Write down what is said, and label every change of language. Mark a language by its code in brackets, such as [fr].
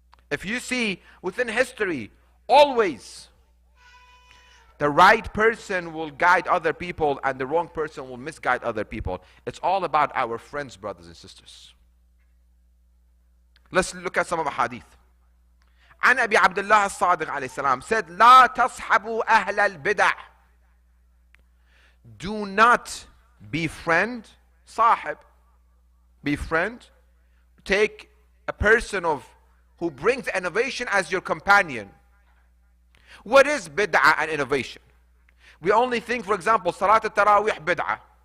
[en] If you see within history, always the right person will guide other people and the wrong person will misguide other people. It's all about our friends, brothers and sisters. Let's look at some of the hadith. [ar] عن أبي عبد الله الصادق عليه السلام said, لا تصحبوا أهل البدع. [en] Do not befriend, صاحب, befriend, take a person who brings innovation as your companion. What is bid'ah and innovation? We only think, for example, Salat al-Tarawih bid'ah.